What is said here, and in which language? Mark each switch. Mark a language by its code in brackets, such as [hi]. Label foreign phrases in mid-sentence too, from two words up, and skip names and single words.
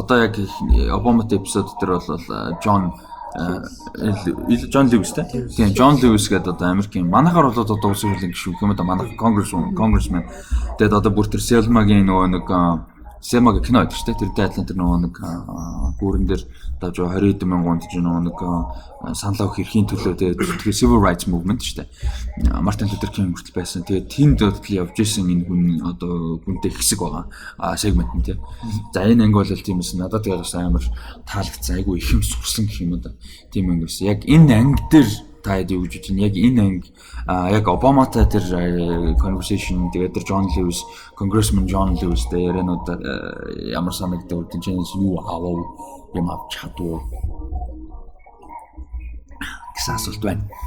[mn] Одоо яг Обаматай эпизод дээр бол Джон Льюис тийм Джон Льюис гэдэг одоо Америкийн манайхаар бол одоо улсын хурлын гишүүн юм да манайх congressman тэгээд одоо бүр тэр Селмагийн нөгөө нэг Сэмаг кино гэдэг чинь тэр дайдлан тэр нөгөө нэг гүүрэн дээр давж 20 мянган гэж нөгөө нэг санал авах эрхийн төлөө тэгээ [en] civil rights movement [mn] шүү дээ. Мартин Лютер Кинг хүртэл байсан. Тэгээ тэнд төлөв явж исэн энэ хүн одоо хүнтэй хэсэг байгаа сегмент нь тий. За энэ анги бол тийм эс надад тэгээс амар таалагдсан. Айгу их юм сурсан гэх юм да. Тийм анги байсан. Яг энэ анги дээр таад юу гэж чинь яг энэ анги яг Обаматай тэр conversation тэгээд тэр John Lewis Congressman John Lewis дээр ярианууд ямар санагдав гэдэг чинь юу авав юм авч чадваа гэсэн асуулт байна.